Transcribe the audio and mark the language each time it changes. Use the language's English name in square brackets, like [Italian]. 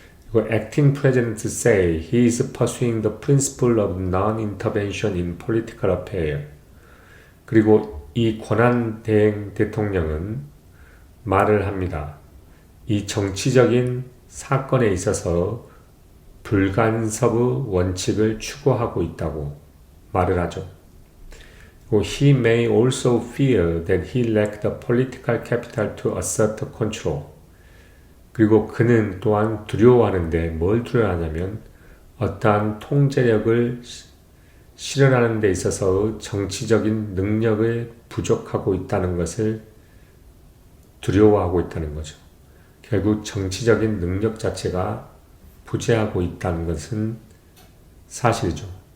[Korean] 그리고 [English] acting president say he is pursuing the principle of non-intervention in political affair. [Korean] 그리고 이 권한 대행 대통령은 말을 합니다. 이 정치적인 사건에 있어서 불간섭의 원칙을 추구하고 있다고 말을 하죠. [English] He may also fear that he lacked the political capital to assert control. [Korean] 그리고 그는 또한 두려워하는데 뭘 두려워하냐면 어떠한 통제력을 실현하는 데 있어서의 정치적인 능력을 부족하고 있다는 것을 두려워하고 있다는 거죠. 결국 정치적인 능력 자체가 부재하고 있다는 것은 사실이죠.